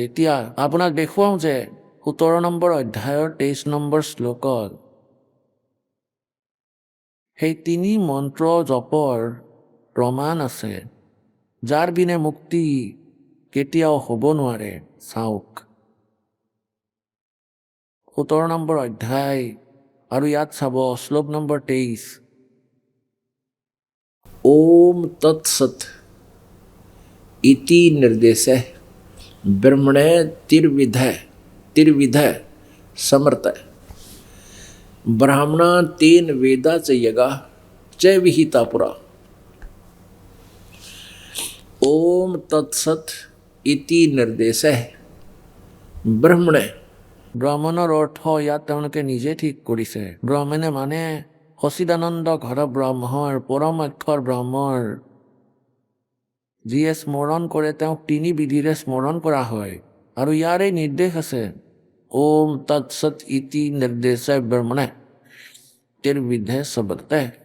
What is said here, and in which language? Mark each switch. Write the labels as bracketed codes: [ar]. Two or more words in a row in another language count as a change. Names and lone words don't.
[as] এতিয়া আপোনাক দেখুৱাওঁ যে 17 নম্বৰ অধ্যায়ৰ 23 নম্বৰ শ্লোকত সেই 3 মন্ত্ৰ জপৰ প্ৰমাণ আছে, যাৰ বিনে মুক্তি কেতিয়াও হ'ব নোৱাৰে। চাওক 17 নম্বৰ অধ্যায় আৰু ইয়াত চাব শ্লোক নম্বৰ 23। [sa] ओम तत्सत इति निर्देशः ब्रह्मणे तिर्विध समर्थ ब्राह्मणा तेन वेदा च यगा च विहिता पुरा। ओम तत्सत इति निर्देशः ब्रह्मणे। [as] ব্ৰাহ্মণৰ অৰ্থ ইয়াত তেওঁলোকে নিজে ঠিক কৰিছে। ব্ৰাহ্মণে মানে সচিদানন্দ ঘৰ ব্ৰহ্মৰ, পৰম অক্ষৰ ব্ৰহ্মৰ। যিয়ে স্মৰণ কৰে তেওঁক 3 বিধিৰে স্মৰণ কৰা হয়। আৰু ইয়াৰে নিৰ্দেশ আছে, [sa] ওম তৎসৎ ইতি নিৰ্দেশে ব্ৰহ্মণে তিৰ্বিধে সবৰ্তে।